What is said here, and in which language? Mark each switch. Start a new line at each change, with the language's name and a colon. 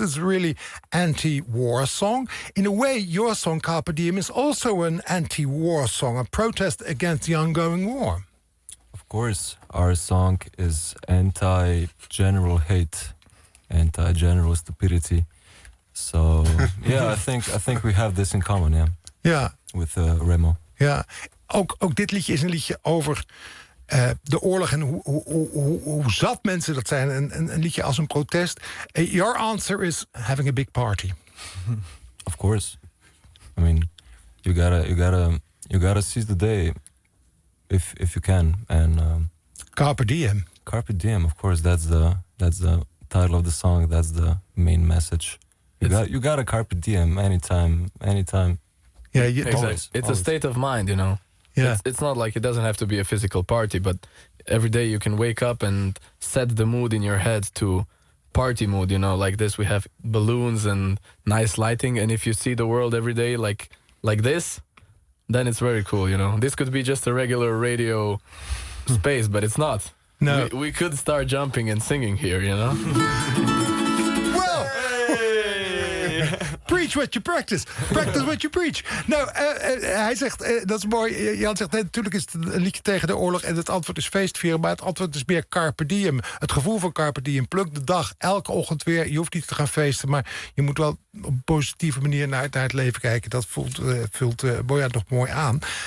English: It's a really anti-war song. In a way, your song Carpe Diem is also an anti-war song, a protest against the ongoing war. Of course, our song is anti-general hate, anti-general stupidity. So yeah, I think we have this in common, yeah.
Dutch: Ja.
English: With Remo.
Dutch: Ja. Ook dit liedje is een liedje over de oorlog en hoe zat mensen dat zijn. Een liedje als een protest.
English: Your answer is having a big party. Of course. I mean, you gotta seize the day if you can, and Carpe Diem. Carpe Diem, of course. That's the title of the song. That's the main message. You got a carpe diem anytime. Yeah, It's a state of mind, Yeah. It's not like it doesn't have to be a physical party, but every day you can wake up and set the mood in your head to party mood, like this. We have balloons and nice lighting, and if you see the world every day like this, then it's very cool. This could be just a regular radio space, but it's not. No. We could start jumping and singing here. Well, preach what you practice. Practice what you preach.
Dutch: Nou, hij zegt, dat is mooi. Jan zegt, natuurlijk is het een liedje tegen de oorlog en het antwoord is feestvieren, maar het antwoord is meer carpe diem. Het gevoel van carpe diem. Pluk de dag, elke ochtend weer. Je hoeft niet te gaan feesten, maar je moet wel op een positieve manier naar het leven kijken. Dat vult Bojan nog mooi aan.